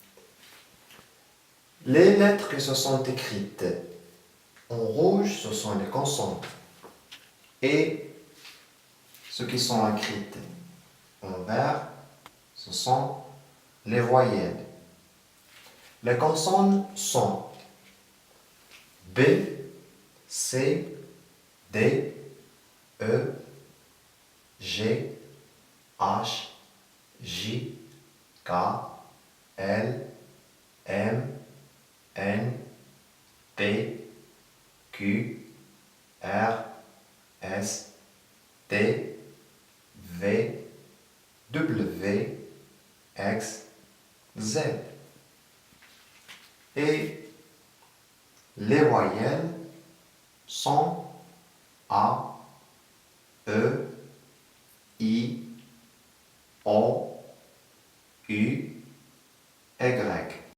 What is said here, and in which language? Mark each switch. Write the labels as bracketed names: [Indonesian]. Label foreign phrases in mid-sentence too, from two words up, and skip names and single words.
[French] Les lettres qui se sont écrites en rouge, ce sont les consonnes. Et ceux qui sont écrites en vert, ce sont les voyelles. Les consonnes sont B, C, D, E, G, H, J, K, L, M, N, P, Q, R, S, T, V, W, X, Z. Et les voyelles sont A, E, I, O, U, Y.